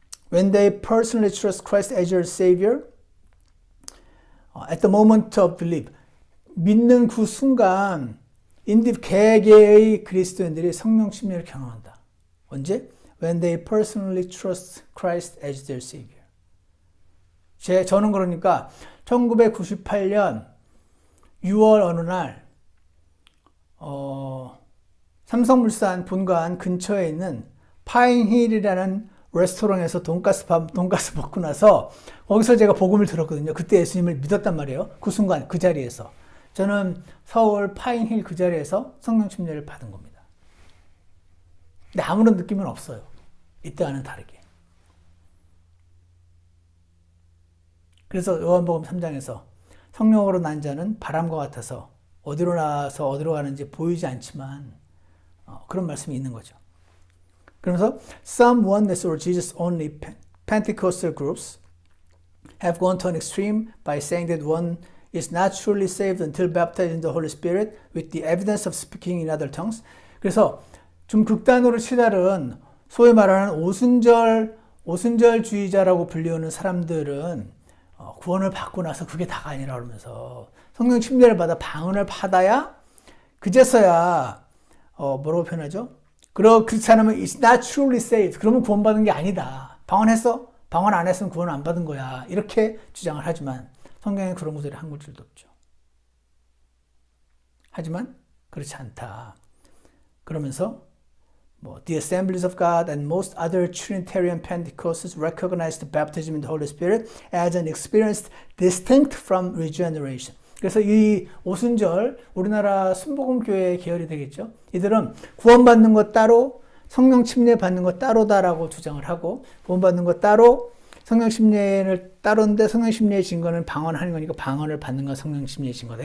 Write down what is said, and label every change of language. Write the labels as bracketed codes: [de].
[en] when they personally trust Christ as their Savior at the moment of belief [ko] 믿는 그 순간 개개의 그리스도인들이 성령 침례를 경험한다. 언제? [en] When they personally trust Christ as their Savior. [ko] 저는 그러니까 1998년 6월 어느 날 삼성물산 본관 근처에 있는 파인힐이라는 레스토랑에서 돈가스 먹고 나서 거기서 제가 복음을 들었거든요. 그때 예수님을 믿었단 말이에요. 그 순간 그 자리에서 저는 서울 파인힐 그 자리에서 성령 침례를 받은 겁니다. 근데 아무런 느낌은 없어요. 이때와는 다르게. 그래서 요한복음 3장에서 성령으로 난 자는 바람과 같아서 어디로 나와서 어디로 가는지 보이지 않지만 그런 말씀이 있는 거죠. 그러면서 [en] some oneness or Jesus only Pentecostal groups have gone to an extreme by saying that one is not truly saved until baptized in the Holy Spirit with the evidence of speaking in other tongues. [ko] 그래서 좀 극단으로 치달은 소위 말하는 오순절주의자라고 불리우는 사람들은 구원을 받고 나서 그게 다가 아니라 그러면서 성령 침례를 받아 방언을 받아야 그제서야 뭐라고 표현하죠? 그렇지 않으면 [en] it's not truly saved. [ko] 그러면 구원받은 게 아니다. 방언했어? 방언 안 했으면 구원 안 받은 거야. 이렇게 주장을 하지만 성경에 그런 구절이 한 구절도 없죠. 하지만 그렇지 않다. 그러면서 [en] The Assemblies of God and most other Trinitarian Pentecostals recognize the baptism in the Holy Spirit as an experience distinct from regeneration. [ko] 그래서 이 오순절 우리나라 순복음교회 계열이 되겠죠. 이들은 구원받는 것 따로 성령 침례 받는 것 따로다라고 주장을 하고 구원받는 것 따로 성령 침례를 따로인데 성령 침례의 증거는 방언하는 거니까 방언을 받는 건 성령 침례의 증거다.